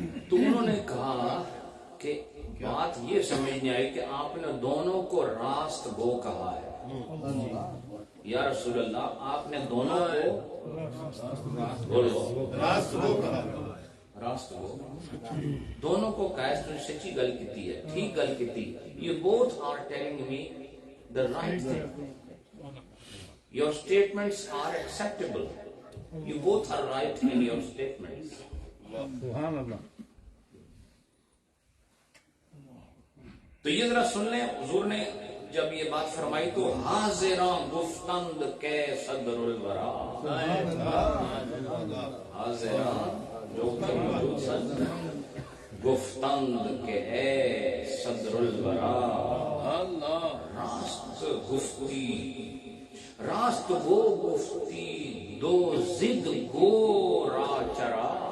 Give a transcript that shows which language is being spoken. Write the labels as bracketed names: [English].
[Urdu] تو انہوں نے کہا کہ بات یہ سمجھ نہیں آئی کہ آپ نے دونوں کو راست گو کہا ہے۔ یا رسول اللہ، آپ نے دونوں کو بولو راست کو کہا، راست گو دونوں کو کہا، [Punjabi] اس نے سچی گل کی ہے، ٹھیک گل کی۔ [English] You both are telling me the right thing. Your statements are acceptable. You both are right in your statements. [Urdu] تو یہ ذرا سن لیں، حضور نے جب یہ بات فرمائی تو [Persian] حاضراں گفتند کے صدر الورا، حاضراں [Urdu] جو کہ موجود سن، [Persian] گفتند کے اے صدر الورا، راست گفتی، راست گو گفتی، دو زد گو را چرا۔